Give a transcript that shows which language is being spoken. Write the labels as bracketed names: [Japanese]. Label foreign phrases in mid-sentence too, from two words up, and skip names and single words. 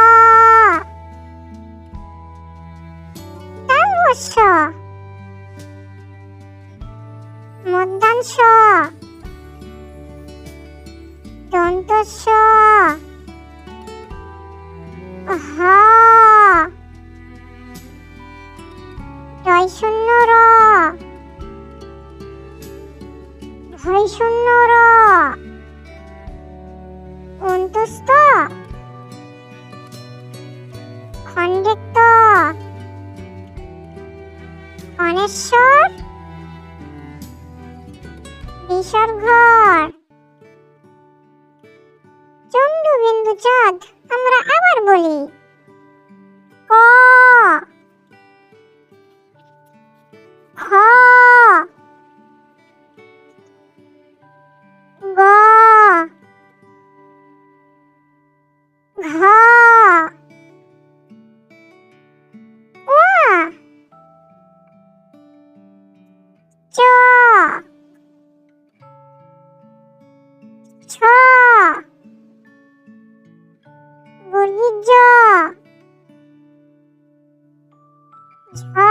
[Bangla] তালবস্য মধ্যাংশ দন্তস্য হ ঢ র ভয় র অন্তস্থ খণ্ডিত অনেশ্বর বিসর্গ চন্দ্রবিন্দু চাঁদ আমরা আবার বলি ক খ গ ঘ ঙ চ ছ বর্গীয় জ ঝ